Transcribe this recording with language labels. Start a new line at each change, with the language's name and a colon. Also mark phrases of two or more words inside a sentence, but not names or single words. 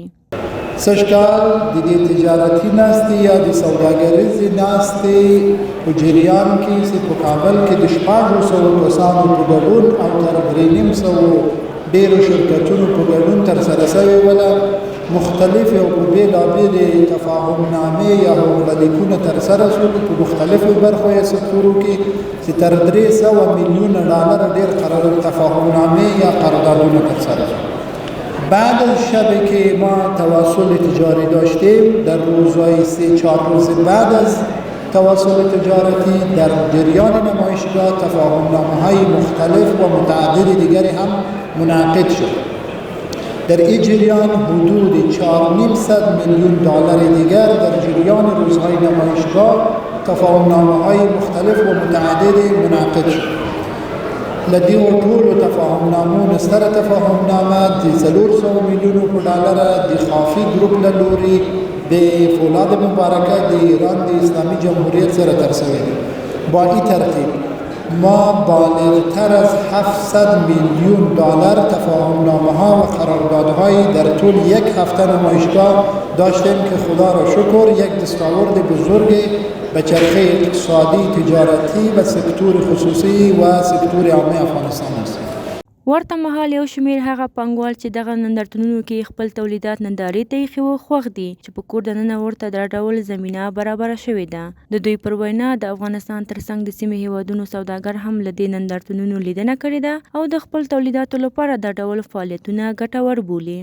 Pashto: سږکال د دې تجارتي ناستې یا د سوداګریزې ناستې په جریان کې چې په کابل کې د 600 کسانو په ګډون او تر 350 ډېرو شرکتونو په ګډون ترسره شوې وله. مختلفې او په بېلابېلې تفاهمنامې یا هوکړه لیکونه ترسره شول په مختلفو برخو یا سکتورو کې چې تر 300 میلیونه ډالر ډېر تفاهمنامې یا قراردادونه ترسره شول.
Persian: بعد از شبی که ما تواصل تجاری داشتیم در روزهای 3-4 روز بعد از تواصل تجارتی در جریان نمایشگاه تفاهمنامه‌های مختلف و متعدد دیگری هم منعقد شد. در این جریان حدود 400 میلیون دلار دیگر در جریان روزهای نمایشگاه تفاهمنامه‌های مختلف و متعدد منعقد شد.
Pashto: لدی و ټول تفاهمنامو ستر تفاهمنامه د 400 میلیونو دلار د خافي ګروپ له لوري د فولاد مبارکه د ایران د اسلامي جمهوریت سره ترسره دي.
Persian: با این ترتیب ما بالغتر از 700 میلیون دلار تفاهمنامه ها و قراردادهای در طول یک هفته نمایشگاه داشتیم که خدا را شکر یک دستاورد بزرگ به چرخه اقتصادی تجارتی و سکتور خصوصی و سکتور عامه افغانستان است.
Pashto: ورته مهال یو شمېر هغه پانګوال چې دغه نندارتونونو کې خپل تولیدات نندارې ته ایښي وو خوښ دي چې په کور دننه ورته دا ډول زمینه برابره شوې ده. د دوی پر وینا د افغانستان ترڅنګ د سیمې هیوادونو سوداګر هم له دې نندارتونونو لیدنه کړې ده او د خپل تولیداتو لپاره دا ډول فعالیتونه ګټور بولي.